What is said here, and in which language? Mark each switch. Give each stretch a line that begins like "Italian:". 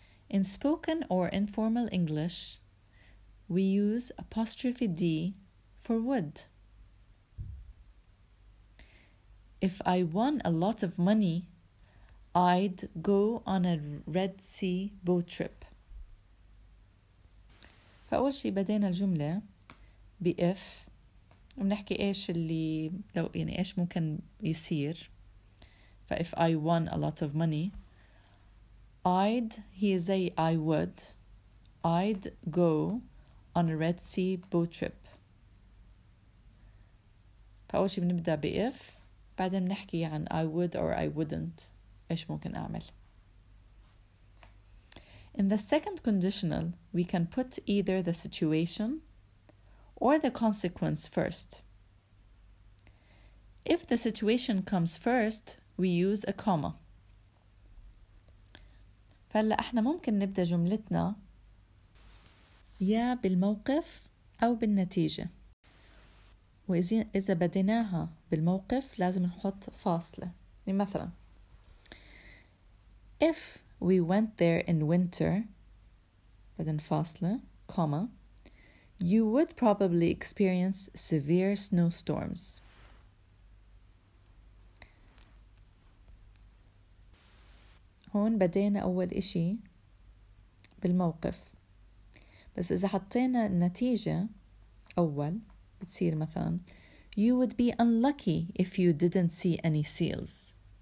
English: In spoken or informal English, we use apostrophe D for would. If I won a lot of money, I'd go on a Red Sea boat trip.
Arabic: فأول شي بدينا الجملة بإف وبنحكي إيش اللي لو يعني إيش ممكن يصير.
English: فإف I won a lot of money, I'd
Arabic: هي زي
English: I would, I'd go on a Red Sea boat trip.
Arabic: فأول شي بنبدأ بإف، بعدين بنحكي عن
English: I would or I wouldn't
Arabic: إيش ممكن أعمل.
English: In the second conditional, we can put either the situation or the consequence first. If the situation comes first, we use a comma.
Arabic: فهلا احنا ممكن نبدأ جملتنا يا بالموقف أو بالنتيجة، وإذا بديناها بالموقف لازم نحط فاصلة.
English: مثلا If we went there in winter,
Arabic: بعدين فاصلة,
English: comma, you would probably experience severe snowstorms.
Arabic: هون بدينا أول إشي بالموقف، بس إذا حطينا النتيجة أول بتصير مثلا
English: You would be unlucky if you didn't see any seals.